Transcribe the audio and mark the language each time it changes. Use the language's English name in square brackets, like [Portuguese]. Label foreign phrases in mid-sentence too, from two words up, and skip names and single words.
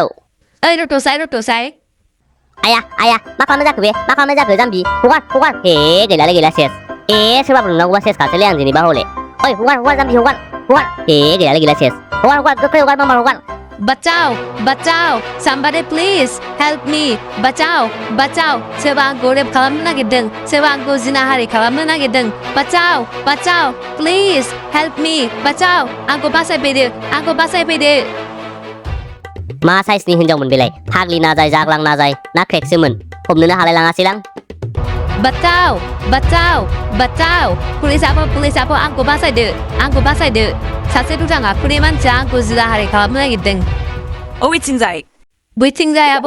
[Bodo] ओइ रथ'साय आया मा खालामनाय जाखो बे मा खालामनाय जाखो जाम्बि हगार हे गैला सेस सोरबाफोर नंनांगौबा सेस खासैलै आं दिनैबा हले ओइ हगार जाम्बि हगार हे गैला सेस हगार गोख्रै हगार मामा हगार बचाओ [English] somebody please help me [Bodo] बचाओ सोरबा आंखौ रेप खालामनो नागिरदों सोरबा आंखौ जिनाहारि खालामनो नागिरदों बचाओ [English] please help me [Bodo] बचाओ आंखौ बासायफैदो मा साइसनि हिनजावमोन बेलाय हाग्लि नाजाय जाग्लां नाजाय ना क्रेकसोमोन हमनोनो हालाय लाङासैलां बचाओ पुलिसाबो आंखौ बासायदो सासे दुथां आखुनि मानसिया आंखौ जिनाहारि खालामनो नागिरदों बैथिंजाय आब'